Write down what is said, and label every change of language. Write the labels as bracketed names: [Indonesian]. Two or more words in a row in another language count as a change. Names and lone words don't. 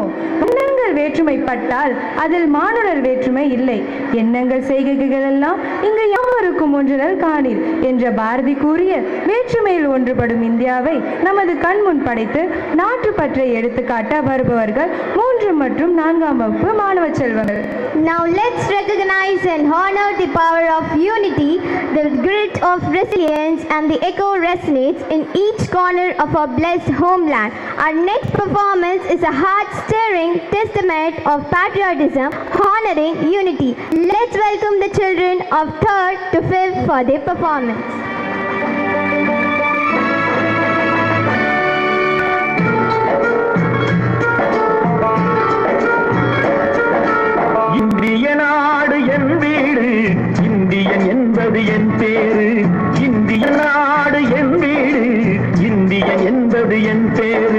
[Tamil] எண்ணங்கள் வேற்றுமைப்பட்டால் அதில் மானுடர் வேற்றுமை இல்லை. எண்ணங்கள் செய்கைகள் எல்லாம் இங்கு யாவருக்கும் ஒன்றுதல் காணீர் என்ற பாரதி கூறிய வேற்றுமையில் ஒன்றுபடும் இந்தியாவை நமது கண்முன் படைத்து நாட்டுப்பற்றை எடுத்துக்காட்ட வருபவர்கள் 3 மற்றும் 4ஆம் வகுப்பு மாணவ செல்வங்கள். [English] Now let's recognize and honor the power of unity, the grit of resilience, and the echo resonates in each corner of our blessed homeland. Our next performance is a heart-stirring testament of patriotism, honoring unity. Let's welcome the children of 3rd to 5th for their performance. [Tamil] இந்திய நாடு என் வீடு, இந்தியன் என்பது என் பேரு. இந்திய நாடு என் வீடு, இந்தியன் என்பது என் பேரு.